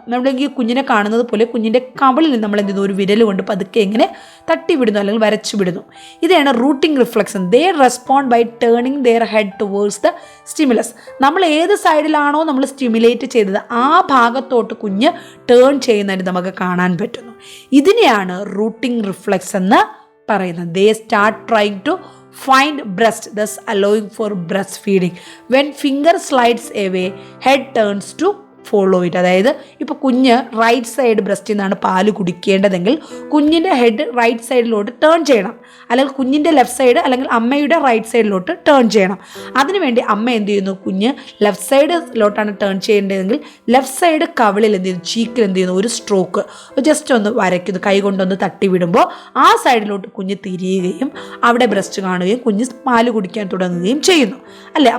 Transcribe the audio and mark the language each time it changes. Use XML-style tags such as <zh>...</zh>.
<ml>നമ്മളെങ്കിൽ കുഞ്ഞിനെ കാണുന്നത് പോലെ കുഞ്ഞിൻ്റെ കവിളിൽ നമ്മൾ എന്ത് ചെയ്യുന്നു, ഒരു വിരൽ കൊണ്ട് പതുക്കെ ഇങ്ങനെ തട്ടിവിടുന്നു അല്ലെങ്കിൽ വരച്ചു വിടുന്നു. ഇതാണ് routing reflux.</ml> <en>They respond by turning their head towards the stimulus.</en> <ml>നമ്മൾ ഏത് സൈഡിലാണോ നമ്മൾ സ്റ്റിമുലേറ്റ് ചെയ്തത് ആ ഭാഗത്തോട്ട് കുഞ്ഞ് ടേൺ ചെയ്യുന്നതായിട്ട് നമുക്ക് കാണാൻ പറ്റുന്നു. ഇതിനെയാണ് റൂട്ടിംഗ് റിഫ്ലക്സ് എന്ന് പറയുന്നത്.</ml> <en>They start trying to find breast, thus allowing for breastfeeding. When finger slides away, head turns to follow it.</en> <ml>അതായത് ഇപ്പോൾ കുഞ്ഞ് റൈറ്റ് സൈഡ് ബ്രസ്റ്റിൽ നിന്നാണ് പാല് കുടിക്കേണ്ടതെങ്കിൽ കുഞ്ഞിൻ്റെ ഹെഡ് റൈറ്റ് സൈഡിലോട്ട് ടേൺ ചെയ്യണം, അല്ലെങ്കിൽ കുഞ്ഞിൻ്റെ ലെഫ്റ്റ് സൈഡ് അല്ലെങ്കിൽ അമ്മയുടെ റൈറ്റ് സൈഡിലോട്ട് ടേൺ ചെയ്യണം. അതിനുവേണ്ടി അമ്മ എന്ത് ചെയ്യുന്നു, കുഞ്ഞ് ലെഫ്റ്റ് സൈഡിലോട്ടാണ് ടേൺ ചെയ്യേണ്ടതെങ്കിൽ ലെഫ്റ്റ് സൈഡ് കവിളിൽ എന്ത് ചെയ്യുന്നു, ചീക്കിൽ എന്ത് ചെയ്യുന്നു, ഒരു സ്ട്രോക്ക് ജസ്റ്റ് ഒന്ന് വരയ്ക്കുന്നു, കൈ കൊണ്ടൊന്ന് തട്ടി വിടുമ്പോൾ ആ സൈഡിലോട്ട് കുഞ്ഞ് തിരിയുകയും അവിടെ ബ്രസ്റ്റ് കാണുകയും കുഞ്ഞ് പാല് കുടിക്കാൻ തുടങ്ങുകയും ചെയ്യുന്നു അല്ലേ.</ml>